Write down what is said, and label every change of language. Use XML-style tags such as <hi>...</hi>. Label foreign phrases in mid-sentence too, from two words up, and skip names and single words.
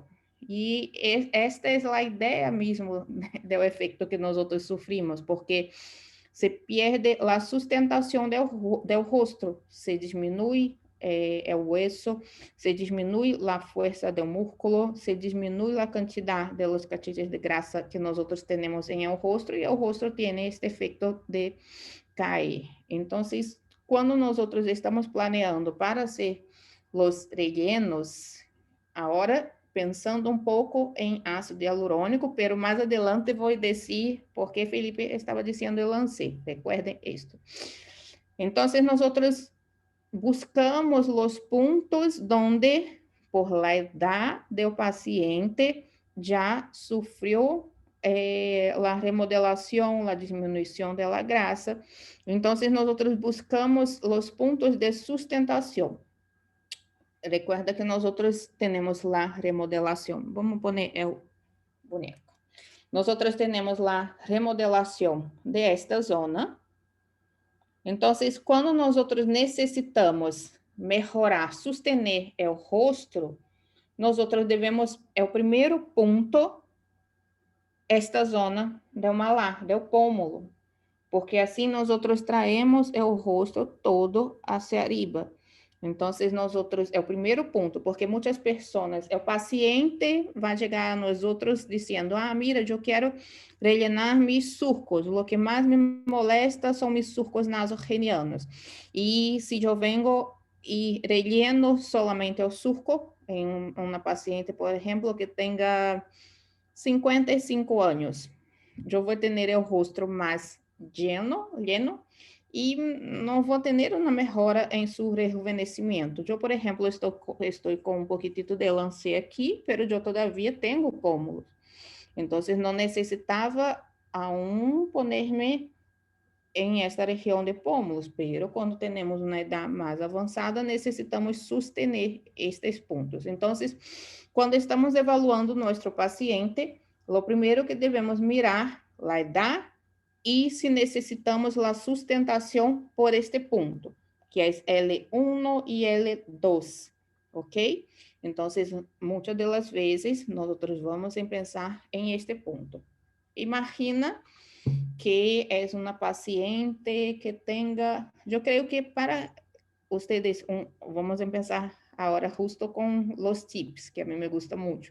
<es>Y esta es la idea mismo del efecto que nosotros sufrimos, porque se pierde la sustentación del rostro, se disminuye el hueso, se disminuye la fuerza del músculo, se disminuye la cantidad de los cachitos de grasa que nosotros tenemos en el rostro y el rostro tiene este efecto de caer. Entonces, cuando nosotros estamos planeando para hacer los rellenos, ahora pensando</es> <pt>um pouco em ácido hialurônico, pero mais adelante vou dizer por que Felipe estava dizendo eu lancei.</pt> <es>Recuerden isto.</es> <pt>Então, nós buscamos os pontos onde,</pt> <es>por la edad</es> <pt>do paciente, já sofreu a remodelação, a diminuição da grasa. Então, nós buscamos os pontos de sustentação.</pt> <es>Recuerda que nosotros tenemos la remodelación. Vamos a poner el boneco. Nosotros tenemos la remodelación de esta zona. Entonces, cuando nosotros necesitamos mejorar, sostener el rostro, nosotros debemos, el</es> <pt>primeiro ponto,</pt> <es>esta zona del malar, del pómulo, porque assim nosotros traemos el rostro todo hacia arriba.</es> <pt>Então, nós outros, é o primeiro ponto, porque muitas pessoas, o paciente vai chegar a nós outros dizendo, ah, mira, eu quero</pt> <es>rellenar mis surcos,</es> <pt>o que mais me molesta são</pt> <es>mis surcos</es> <pt>nasogenianos. E se eu vengo e relleno solamente o surco, em uma paciente, por exemplo, que tenha 55 anos, eu vou ter o rosto mais lleno, e não vou ter uma melhora em seu rejuvenescimento. Eu, por exemplo, estou com um pouquinho de lance aqui, mas eu todavia tenho pómulos. Então, não necessitava aún poner-me em esta região de pómulos, pero quando temos uma idade mais avançada, necessitamos sustener estes pontos. Então, quando estamos evaluando nosso paciente, o primeiro que devemos mirar a idade e se necessitamos a sustentação por este ponto, que é L1 e L2. ¿ok?</pt> <es>Entonces, muchas de las veces nosotros vamos a pensar en este punto. Imagina que es una paciente que tenga, yo creo que para ustedes, vamos a empezar ahora justo con los tips, que a mí me gusta mucho.</es>